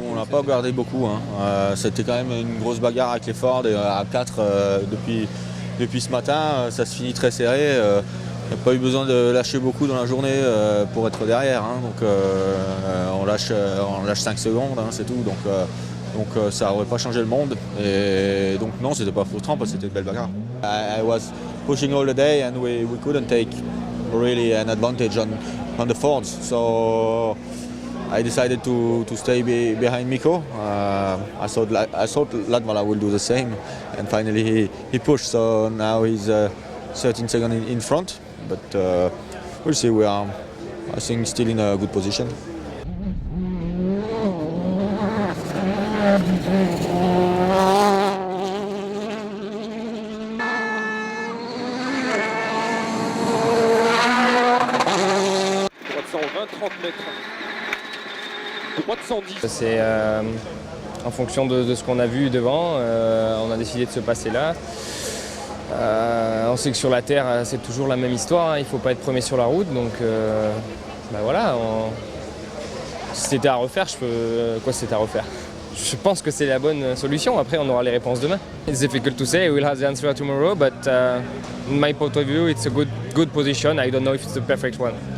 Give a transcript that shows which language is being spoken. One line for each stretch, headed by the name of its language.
French: On n'a pas gardé beaucoup, hein. C'était quand même une grosse bagarre avec les Ford et à 4 depuis ce matin, ça se finit très serré. Il n'y a pas eu besoin de lâcher beaucoup dans la journée pour être derrière, hein. Donc on lâche 5 secondes, hein, c'est tout. Donc ça n'aurait pas changé le monde. Et donc non, c'était pas frustrant parce que c'était une belle bagarre.
English: I was pushing all the day and we couldn't take really an advantage on the Fords, so I decided to stay behind Mikko. I thought Latvala will do the same, and finally he pushed. So now he's 13 seconds in front, but we'll see. We are, I think, still in a good position.
French: C'est en fonction de ce qu'on a vu devant, on a décidé de se passer là. On sait que sur la terre c'est toujours la même histoire, hein, il ne faut pas être premier sur la route, donc voilà, si c'était à refaire, c'était à refaire. Je pense que c'est la bonne solution, après on aura les réponses demain.
English: It's difficult to say, we'll have the answer tomorrow, but in my point of view it's a good position, I don't know if it's the perfect one.